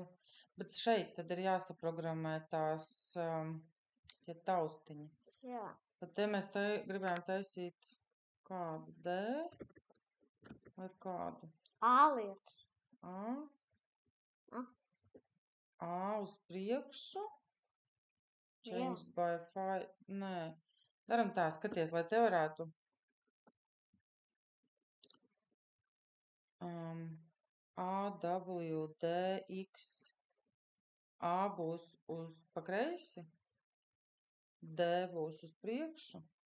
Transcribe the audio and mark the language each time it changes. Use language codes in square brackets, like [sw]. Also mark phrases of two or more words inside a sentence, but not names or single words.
[lv] Bet šeit tad ir jāsaprogrammē tās tie taustiņi. Jā. Tad te mēs gribējām taisīt kādu D vai kādu? A lietas. A. A. A uz priekšu. Jā. [en] Change by 5. [lv] Nē. Daram tā, skaties, lai te varētu. A, W, D, X. A būs uz pa kreisi. D būs uz priekšu.